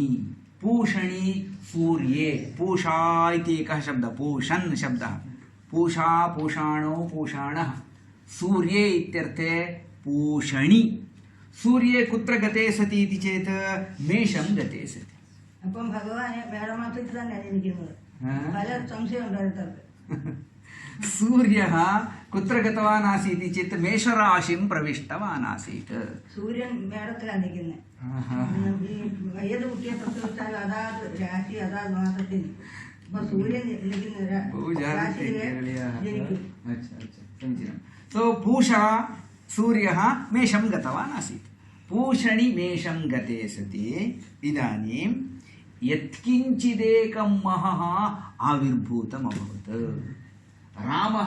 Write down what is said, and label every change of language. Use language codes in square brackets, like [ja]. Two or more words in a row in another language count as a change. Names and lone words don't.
[sa] पूषणी सूर्ये. पूषा इति एकः शब्दः, पूषन् शब्दः. पूषा पूषाणौ पूषाणः. सूर्ये इत्यर्थे पूषणी. सूर्ये कुत्र गते सति इति चेत् मेषं गते सति. [ml] അപ്പം ഭഗവാൻ മേടമാസത്തിൽ തന്നെ ജനിക്കുന്നത്. പല സംശയം ഉണ്ടായിരുന്നു. [sa] सूर्यः कुत्र गतवान् आसीत् इति चेत् मेषराशिं प्रविष्टवान् आसीत्. [ml] സൂര്യൻ മേടത്തിലാണ് നിൽക്കുന്നത്. ഈ 啊 ഏത് കുട്ടിയെ പ്രസവിച്ചാലും അതാത് രാശി അതാത് മാസത്തിൽ सूर्यन [sa] बहु जागृते केरळीयाः जनितुं [hi] अच्छा अच्छा [sa] समीचीनं सो पूषा सूर्यः मेषं गतवान् आसीत् पूषणि मेषं गते सति इदानीं यत्किञ्चिदेकं महः आविर्भूतम् अभवत् रामः